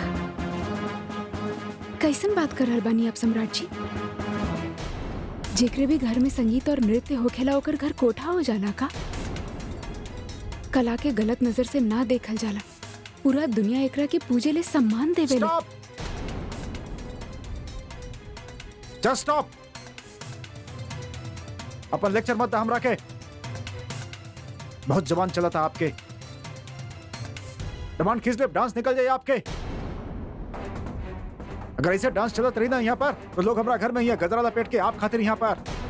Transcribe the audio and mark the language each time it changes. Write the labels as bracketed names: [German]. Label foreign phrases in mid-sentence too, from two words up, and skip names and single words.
[Bhojpuri] कैसन बात कर रहल बानी आप सम्राट जी? जेकरे भी घर में संगीत और नृत्य होखेला ओकर घर कोठा हो जाला का? कला के गलत नजर से ना देखल जाला। पूरा दुनिया एकरा के पूजे ले सम्मान देवेले। [English] Stop! Just stop! [Bhojpuri] अपन लेक्चर मत हमरा के। बहुत जवान चला था आपके। जवान खींच ले, डांस निकल जाए आपके। अगर ऐसे डांस चलत रही ना यहाँ पर तो लोग हमारा घर में ही गजरा लपेट के आप खातिर यहाँ पर।